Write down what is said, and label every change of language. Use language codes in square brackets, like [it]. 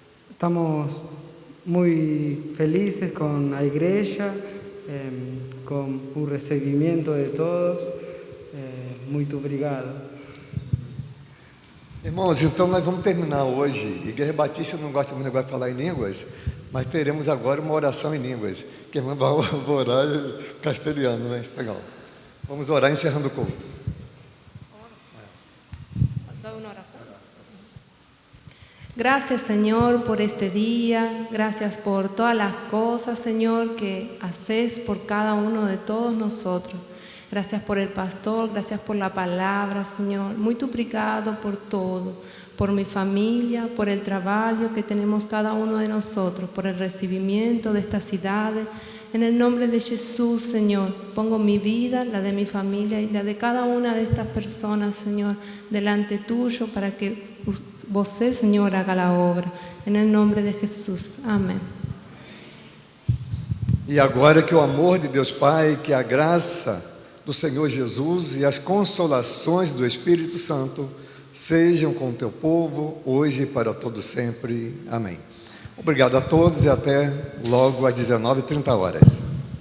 [es] Estamos muy felices con la iglesia, con el recibimiento de todos. [pt] Muito obrigado. Irmãos, então nós vamos terminar hoje. Igreja Batista não gosta muito de falar em línguas, mas teremos agora uma oração em línguas, que a irmã vai orar em castelhano, né, em espanhol. Vamos orar encerrando o culto. [es] Gracias, Señor, por este día. Gracias por todas las cosas, Señor, que haces por cada uno de todos nosotros. Gracias por el pastor, gracias por la palabra, Señor. Muy [pt] obrigado [es] por todo, por mi familia, por el trabajo que tenemos cada uno de nosotros, por el recibimiento de estas ciudades. En el nombre de Jesús, Señor, pongo mi vida, la de mi familia y la de cada una de estas personas, Señor, delante tuyo para que [pt] você, [es] Señor, haga la obra. En el nombre de Jesús. Amén. [pt] E agora que o amor de Deus Pai, que a graça do Senhor Jesus e as consolações do Espírito Santo sejam com o teu povo, hoje e para todo sempre. Amém. Obrigado a todos e até logo às 19h30.